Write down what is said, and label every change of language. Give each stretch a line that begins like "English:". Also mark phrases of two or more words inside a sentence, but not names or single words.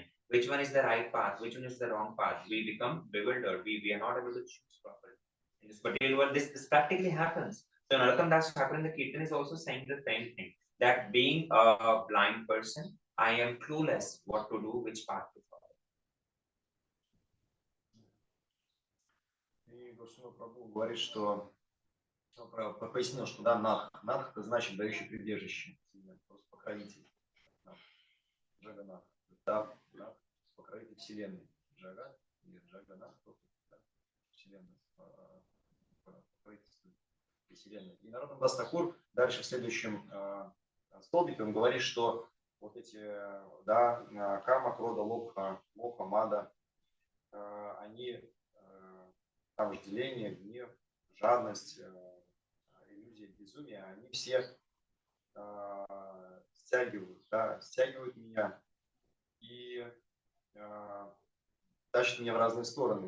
English: Which one is the right path? Which one is the wrong path? We become bewildered. We are not able to choose properly. In this material world, this practically happens. So Narottam Das Thakur in the Kirtan is also saying the same thing. That being a blind person, I am clueless what to do, which path to follow.
Russian: И Государь Прабху говорит, что пояснил, что да, надх это значит дающий прибежище, просто покровитель. Джаганнат, да, покровитель вселенной. Джагат или Джаганнат, просто вселенная, покровительство вселенной. И Наротtam Das Thakur дальше в следующем столбике он говорит, что вот эти, да,
Sanskrit: काम क्रोध लोभ मोह मद,
Russian: они, там вожделение, гнев, жадность, иллюзия, безумие, они все стягивают меня и тащат меня в разные стороны.